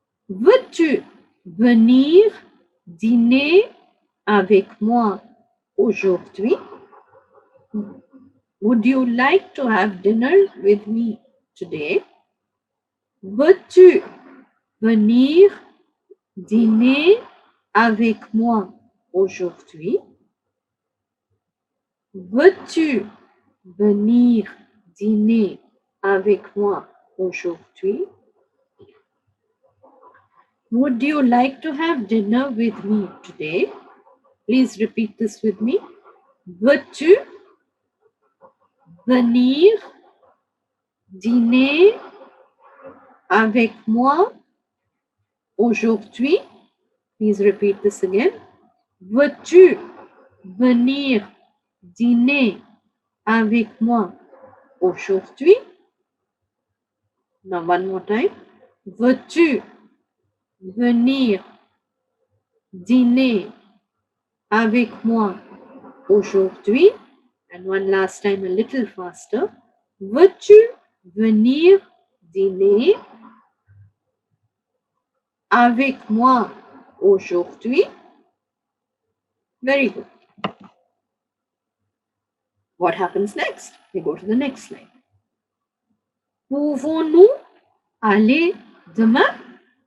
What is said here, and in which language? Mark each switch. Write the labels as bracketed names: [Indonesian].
[French] Veux-tu venir dîner avec moi aujourd'hui? [English] Would you like to have dinner with me today? [French] Veux-tu venir dîner avec moi aujourd'hui? Veux-tu venir dîner avec moi aujourd'hui? [English] Would you like to have dinner with me today? Please repeat this with me. [French] Veux-tu venir dîner avec moi aujourd'hui? [English] Please repeat this again. [French] Veux-tu venir dîner avec moi aujourd'hui? [English] Now one more time. [French] Veux-tu venir dîner avec moi aujourd'hui? [English] And one last time, a little faster. [French] Veux-tu venir dîner avec moi aujourd'hui? [English] Very good. What happens next? We go to the next slide. [French] Pouvons-nous aller demain?